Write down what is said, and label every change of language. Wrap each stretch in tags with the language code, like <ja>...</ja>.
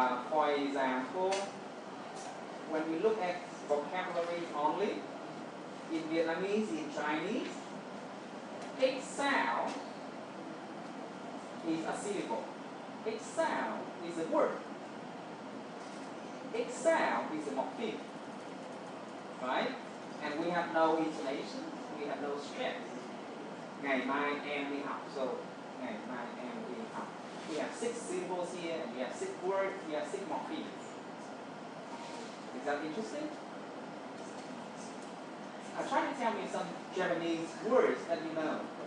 <en>For example, when we look at vocabulary only, in Vietnamese, in Chinese, each sound is a syllable. Each sound is a word. Each sound is a morpheme. Right? And we have no intonation, we have no stress.</en> <vi>Ngày mai em đi học, so ngày mai em đi học.</vi> <en>We have 6 syllables here, and we have 6 words, we have 6 morphemes. Is that interesting? Try to tell me some Japanese words that you know.</en>